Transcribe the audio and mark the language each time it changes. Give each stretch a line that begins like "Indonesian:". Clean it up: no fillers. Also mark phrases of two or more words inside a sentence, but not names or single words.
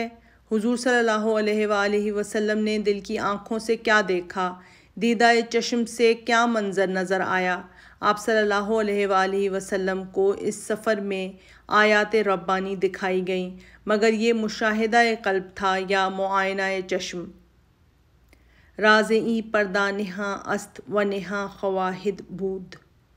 Urdu: حضور
Arabic: صلی اللہ علیہ وآلہ وسلم
Urdu: نے دل کی آنکھوں سے کیا دیکھا؟ دیدہ چشم سے کیا منظر نظر آیا؟ آپ
Arabic: صلی اللہ علیہ وآلہ وسلم
Urdu: کو اس سفر میں آیات ربانی دکھائی گئیں، مگر یہ مشاہدہ قلب تھا یا معائنہ چشم؟
Persian: راز این پردہ نہاں است و نہاں خواہد بود۔